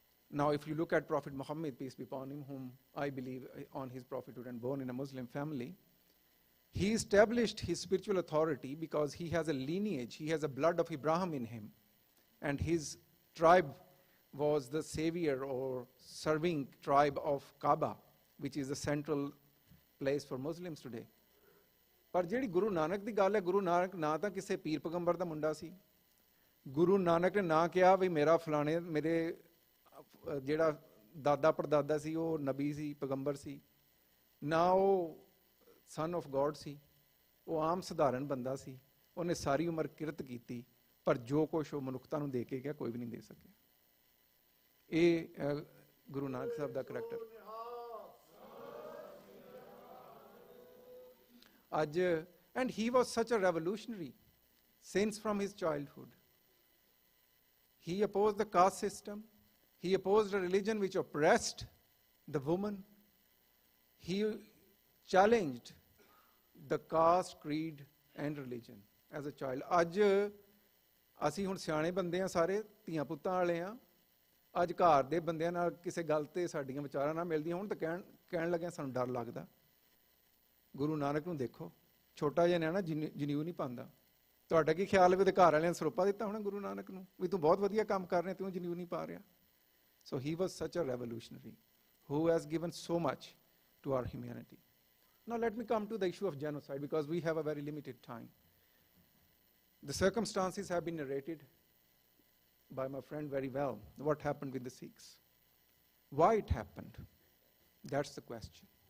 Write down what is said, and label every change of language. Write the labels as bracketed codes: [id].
[en] Now, if you look at Prophet Muhammad, peace be upon him, whom I believe on his prophethood and born in a Muslim family, he established his spiritual authority because he has a lineage, he has a blood of Abraham in him. And his tribe was the savior or serving tribe of Kaaba, which is the central place for Muslims today. [pa] ਪਰ ਜਿਹੜੀ ਗੁਰੂ ਨਾਨਕ ਦੀ ਗੱਲ ਹੈ, ਗੁਰੂ ਨਾਨਕ ਨਾ ਤਾਂ ਕਿਸੇ ਪੀਰ ਪੈਗੰਬਰ ਦਾ ਮੁੰਡਾ ਸੀ। ਗੁਰੂ ਨਾਨਕ ਨੇ ਨਾ ਕਿਹਾ ਵੀ ਮੇਰਾ ਫਲਾਣੇ ਮੇਰੇ ਜਿਹੜਾ ਦਾਦਾ ਪੜਦਾਦਾ ਸੀ ਉਹ ਨਬੀ ਸੀ, ਪੈਗੰਬਰ ਸੀ। ਨਾ ਉਹ [en] son of God [pa] ਸੀ, ਉਹ ਆਮ ਸਧਾਰਨ ਬੰਦਾ ਸੀ। ਉਹਨੇ ਸਾਰੀ ਉਮਰ ਕਿਰਤ ਕੀਤੀ, ਪਰ ਜੋ ਕੁਛ ਉਹ ਮਨੁੱਖਤਾ ਨੂੰ ਦੇ ਕੇ ਗਿਆ ਕੋਈ ਵੀ ਨਹੀਂ ਦੇ ਸਕਿਆ। ਇਹ ਗੁਰੂ ਨਾਨਕ ਸਾਹਿਬ ਦਾ character. [en] And he was such a revolutionary since from his childhood. He opposed the caste system. He opposed a religion which oppressed the woman. He challenged the caste, creed, and religion as a child. [pa] ਅੱਜ ਅਸੀਂ ਹੁਣ ਸਿਆਣੇ ਬੰਦੇ ਆ, ਸਾਰੇ ਧੀਆਂ ਪੁੱਤਾਂ ਵਾਲੇ ਆ। ਅੱਜ ਘਰ ਦੇ ਬੰਦਿਆਂ ਨਾਲ ਕਿਸੇ ਗੱਲ ਤੇ ਸਾਡੀਆਂ ਵਿਚਾਰਾਂ ਨਾਲ ਮਿਲਦੀਆਂ ਹੁਣ ਤਾਂ ਕਹਿਣ ਲੱਗਿਆ ਸਾਨੂੰ ਡਰ ਲੱਗਦਾ। ਗੁਰੂ ਨਾਨਕ ਨੂੰ ਦੇਖੋ, ਛੋਟਾ ਜਿਹਾ ਨਿਆਣਾ ਜਨੇਊ ਨਹੀਂ ਪਾਉਂਦਾ। ਤੁਹਾਡਾ ਕੀ ਖਿਆਲ ਹੈ ਵੀ ਉਹਦੇ ਘਰ ਵਾਲਿਆਂ ਨੇ ਸਰੋਪਾ ਦਿੱਤਾ ਹੋਣਾ ਗੁਰੂ ਨਾਨਕ ਨੂੰ ਵੀ ਤੂੰ ਬਹੁਤ ਵਧੀਆ ਕੰਮ ਕਰ ਰਿਹਾ, ਤੂੰ ਜਨੇਊ ਨਹੀਂ ਪਾ ਰਿਹਾ। [en] So he was such a revolutionary who has given so much to our humanity. Now let me come to the issue of genocide because we have a very limited time. The circumstances have been narrated by my friend very well. What happened with the Sikhs? Why it happened? That's the question.